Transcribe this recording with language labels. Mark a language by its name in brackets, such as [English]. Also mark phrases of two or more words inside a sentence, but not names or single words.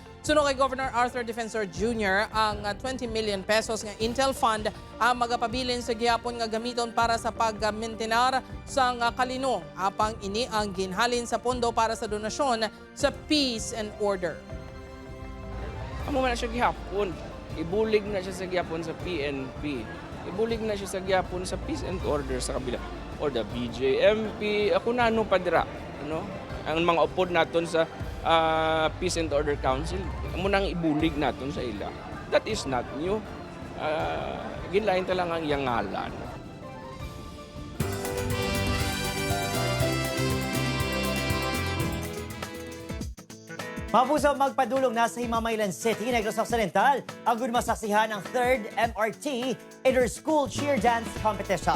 [Hiligaynon] Suno kay Governor Arthur Defensor Jr. ang [English] 20 million pesos [Hiligaynon] nga Intel Fund ang magapabilin sa gihapon nga gamiton para sa pag-maintenar sang kalino apang ini ang ginhalin sa pondo para sa donasyon sa [English] peace and order. [Hiligaynon] Amo man na siya gihapon. Ibulig na siya sa gihapon sa PNP. Ibulig na siya sa gihapon sa [English] peace and order [Hiligaynon] sa kabila. [English] Or the BJMP, [Hiligaynon] ako na ano pa dira, ano? Ang mga upod naton sa Peace and Order Council, munang ibulig naton sa ila. [English] That is not new. [Hiligaynon] Ginlain talang ang iyang ngalan. Mapuso magpadulong na sa Himamaylan City, Negros Occidental, ang masaksihan ng 3rd MRT Inter-School Cheer Dance Competition.